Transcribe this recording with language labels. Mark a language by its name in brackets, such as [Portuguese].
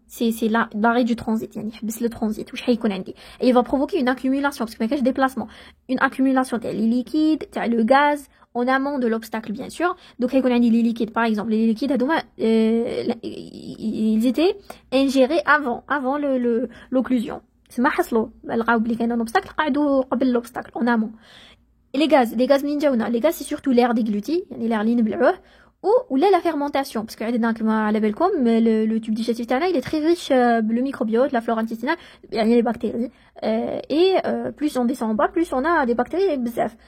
[French] C'est l'arrêt du transit. Le transit. Et il va provoquer une accumulation, parce qu'il y a des déplacements. Une accumulation des liquides, le gaz, en amont de l'obstacle, bien sûr. Donc, il y a les liquides, par exemple. Les liquides, ils étaient ingérés avant l'occlusion. C'est [Arabic] ما حصلوا لقاو بلي كاين [French] un obstacle [Arabic] قعدوا قبل [French] l'obstacle en amont. Et les gaz [Arabic] منين جاونا؟ [French] les gaz c'est surtout l'air dégluti, l'air [Arabic] اللي نبلعوه [French] ou la fermentation, parce que [Arabic] على بالكم [French] le tube digestif [Arabic] تاعنا [French] il est très riche le microbiote, la flore intestinale, les bactéries, et plus on descend en bas, plus on a des bactéries [Arabic] بزاف.